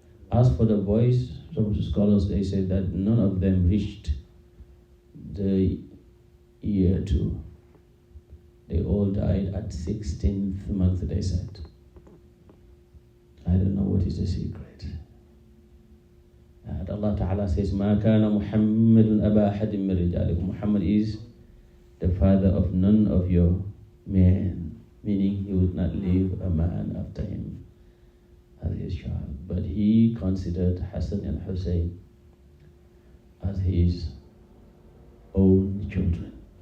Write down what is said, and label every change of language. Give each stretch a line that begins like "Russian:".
English: As for the boys, some scholars, they said that none of them reached the year 2. They all died at 16th month, they said. I don't know what is the secret. And Allah Ta'ala says,
Arabic: مَا كَانَ مُحَمَّدٌ أَبَا أَحَدٍ مِّن رِجَالِكُمْ.
English: Muhammad is the father of none of your men, meaning he would not leave a man after him as his child. But he considered Hassan and Hussein as his own children.